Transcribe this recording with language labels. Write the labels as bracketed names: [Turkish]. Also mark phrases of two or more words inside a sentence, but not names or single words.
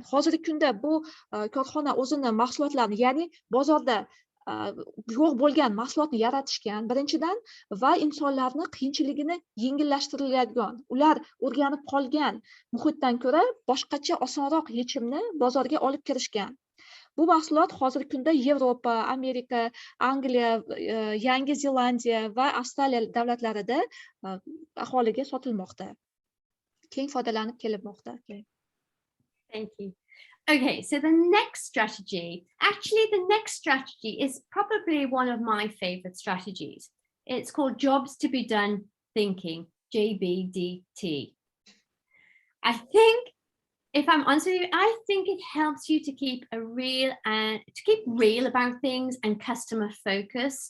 [Uzbek] Hozirgi kunda bu korxona o'zini mahsulotlarini, ya'ni bozorda yo'q bo'lgan mahsulotni yaratishgan birinchidan va insonlarni qiyinchiligini yengillashtiriladigan, ular o'rganib qolgan muhitdan ko'ra boshqacha osonroq yechimni bozorga olib kirishgan. Bu mahsulot hozirgi kunda Yevropa, Amerika, Angliya, Yangi Zelandiya va Avstraliya davlatlarida aholiga sotilmoqda. Keng foydalanib kelinmoqda. [English] Thank you. Okay, so the next strategy is probably one of my favorite strategies. It's called jobs to be done thinking, JBDT. I think, if I'm honest with you, I think it helps you to keep real about things and customer focused.